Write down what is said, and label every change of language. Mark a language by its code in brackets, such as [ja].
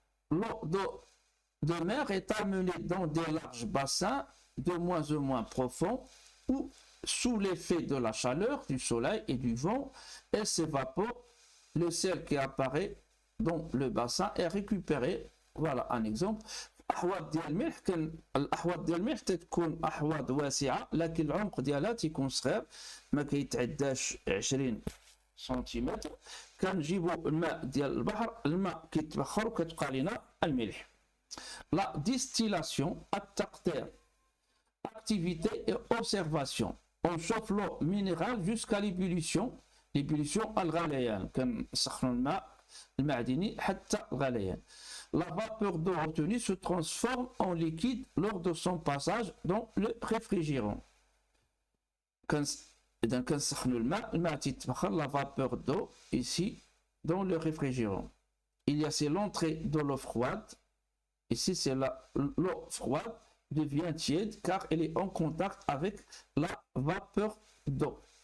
[fr] L'eau de mer est amenée dans des larges bassins de moins en moins profonds où, sous l'effet de la chaleur du soleil et du vent, elle s'évapore. Le sel qui apparaît dans le bassin est récupéré. Voilà un exemple. [ar] الأحواض ديال الملح الأحواض ديال الملح تكون أحواض واسعة، لكن العمق ديالها تيكون صغير، ما كيتعداش 20 سنتيمتر. كنجيبوا الماء ديال البحر، الماء كيتبخر وكتبقى لنا الملح. [fr] La distillation, التقطير. Activité et observation. On chauffe l'eau minérale jusqu'à l'ébullition. L'ébullition الغليان. [ar] كنسخنوا الماء المعدني حتى الغليان. [fr] La vapeur d'eau retenue se transforme en liquide lors de son passage dans le réfrigérant. [ar] إذا كنسخنوا الماء تيتبخر، [fr] la vapeur d'eau ici dans le réfrigérant. Il y a c'est l'entrée de l'eau froide. Ici c'est l'eau froide devient tiède car elle est en contact avec la vapeur d'eau.